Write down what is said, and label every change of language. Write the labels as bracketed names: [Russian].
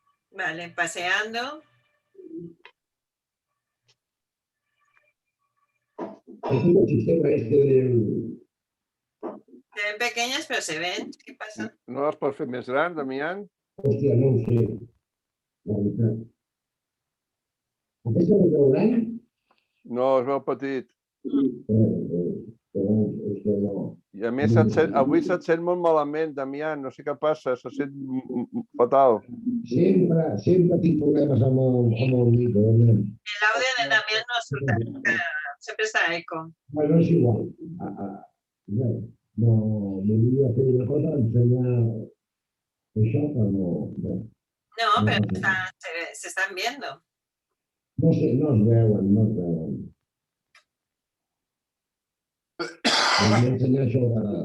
[Spanish] Vale, paseando. El sistema del... Se ven pequeñas, pero se ven. ¿Qué pasa? [Catalan] No les pots fer més gran, Damián? Hòstia, no ho sé. La veritat. Aquesta no veu gran? No, es veu petit. És que no. I a més, avui se't sent molt malament, Damián. No sé què passa, se sent fatal. Sempre tinc problemes amb el micro. [Spanish] El audio de Damián no surta, siempre está eco. [Catalan] Bueno, és igual. No, volia fer una cosa, ensenyar això, però no. [Spanish] No, pero se están viendo. [Catalan] No sé, no es veuen, no es veuen. Volia ensenyar això de...